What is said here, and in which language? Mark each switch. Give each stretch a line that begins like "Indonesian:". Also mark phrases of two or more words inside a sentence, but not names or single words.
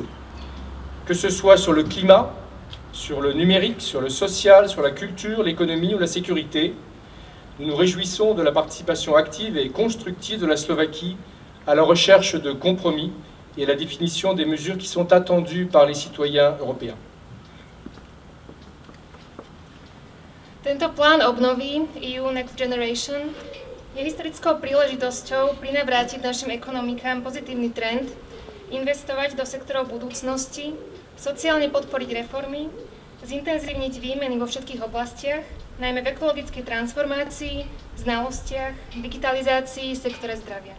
French: Que ce soit sur le climat, sur le numérique, sur le social, sur la culture, l'économie ou la sécurité, nous nous réjouissons de la participation active et constructive de la Slovaquie à la recherche de compromis et à la définition des mesures qui sont attendues par les citoyens européens.
Slovak: Tento plán obnovy EU Next Generation je historickou príležitosťou prinavrátiť našim ekonomikám pozitívny trend, investovať do sektorov budúcnosti, sociálne podporiť reformy, zintenzívniť výmeny vo všetkých oblastiach, najmä v ekologickej transformácii, znalostiach, digitalizácii, sektore zdravia.